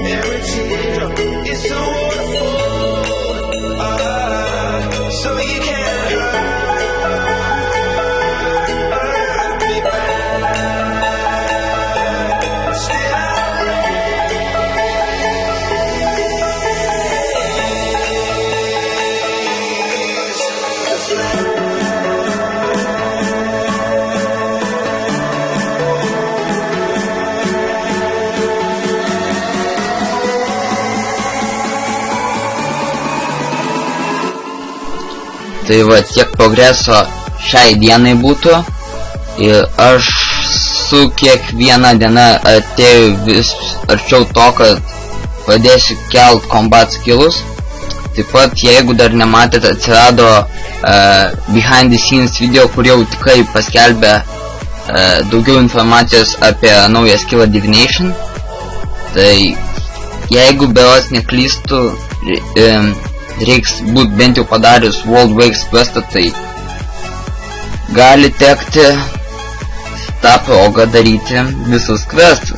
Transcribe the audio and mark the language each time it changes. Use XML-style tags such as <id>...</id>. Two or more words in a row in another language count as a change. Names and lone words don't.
<en>Every teardrop is a waterfall. So you can't hurt me bad, still I'll raise the flag.</en> <lt>Tai va, tiek progreso šiai dienai būtų ir aš su kiekviena diena atėjau vis arčiau to, kad pradėsiu kelt</lt> <en>combat skillus.</en> <lt>Taip pat, jeigu dar nematėte, atsirado</lt> <en>behind the scenes video,</en> <lt>kur jau tikrai paskelbė daugiau informacijos apie naują skillą Divination. Tai jeigu berods neklystu, reiks būt bent jau padarius World Wakes questą, tai gali tekti tą progą daryti visus questus.</lt>